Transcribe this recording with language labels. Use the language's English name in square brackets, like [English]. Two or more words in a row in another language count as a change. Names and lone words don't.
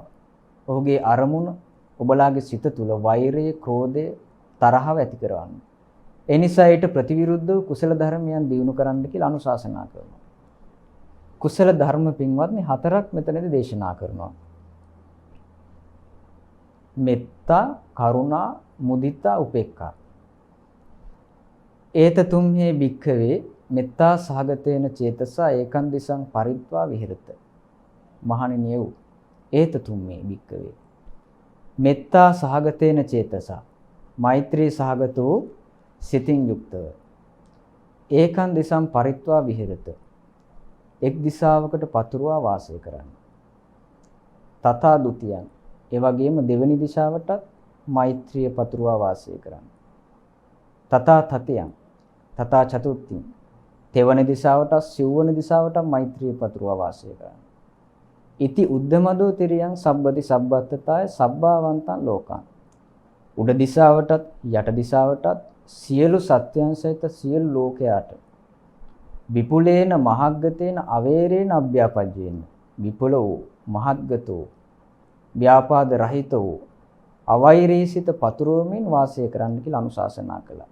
[Sinhala] ඔහුගේ අරමුණ ඔබලාගේ සිත තුළ වෛරය, ක්‍රෝධය, තරහව ඇති කරවන්න. ඒ නිසා ඊට ප්‍රතිවිරුද්ධව කුසල ධර්මයන් දියුණු කරන්න කියලා අනුශාසනා කරනවා. කුසල ධර්ම පින්වත්නි හතරක් මෙතනදී දේශනා කරනවා. [Pali] මෙත්තා, කරුණා, මුදිතා, උපේක්ඛා. ඒතතුම්හේ භික්ඛවේ මෙත්තා සහගතේන චේතසා ඒකං දිසං පරිත්වා විහෙරත. [Sinhala] මහණෙනි වූ [Pali] ඒතතුම්හේ භික්ඛවේ මෙත්තා සහගතේන චේතසා [Sinhala] මෛත්‍රී සහගතෝ සිතින් යුක්තව [Pali] ඒකං දිසං පරිත්වා විහෙරත. [Sinhala] එක් දිශාවකට පතුරවා වාසය කරන්න. [Pali] තථා ဒ ුතියං [Sinhala] ඒ වගේම දෙවෙනි දිශාවටත් මෛත්‍රිය පතුරවා වාසය කරන්න. [Pali] තථා තතියං තථා චතුර්ථින් [Sinhala] තෙවන දිශාවටත් සිව්වන දිශාවටත් මෛත්‍රිය පතුරවා වාසය කරන්න. [Pali] ඉති උද්දමදෝ තිරියං සබ්බති සබ්බත්තතාය සබ්බාවන්තං ලෝකං. [Sinhala] උඩ දිශාවටත් යට දිශාවටත් සියලු සත්‍යයන් සහිත සියලු ලෝකයාට [Pali] විපුලේන මහග්ගතේන අවේරේන අභ්‍යාපජ්ජේන [Sinhala] විපුල වූ මහග්ගත වූ ව්‍යාපාද රහිත වූ අවෛරීසිත පතුරවමින් වාසය කරන්න කියලා අනුශාසනා කළා.